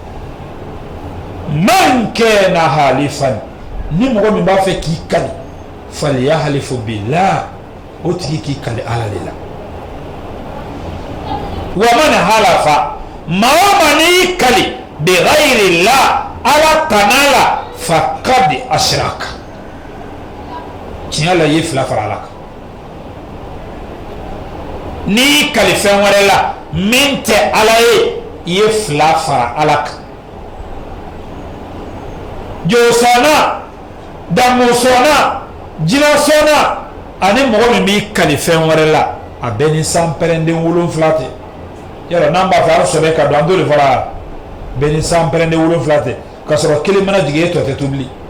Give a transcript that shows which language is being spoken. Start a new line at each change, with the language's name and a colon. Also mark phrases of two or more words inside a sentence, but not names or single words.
Arabic: من كان حالفا
Bambara: ni mɔgɔ min b'a fɛ k'i kali
Arabic: فليحلف بالله
Bambara: o tigi k'i kali Ala de la wa
Arabic: من حلف
Bambara: maa o maa n'i kali
Arabic: بغير الله
Bambara: Ala tana la
Arabic: فقد أشرك
Bambara: tiɲɛ la i ye fila fara Ala kan n'i kali fɛn wɛrɛ la min tɛ Ala ye i ye fila fara Ala kan josɔnna damusɔnna jinɛsɔnna ani mɔgɔ min b'i kali fɛn wɛrɛ la a bɛɛ ni sanpɛrɛnden 7 tɛ yɔrɔ n'an b'a fɛ an sɔbɛ ka don an t'o de fara bɛɛ ni sanpɛrɛnden 7 tɛ ka sɔrɔ kelen mana jigin e tɔ tɛ tobili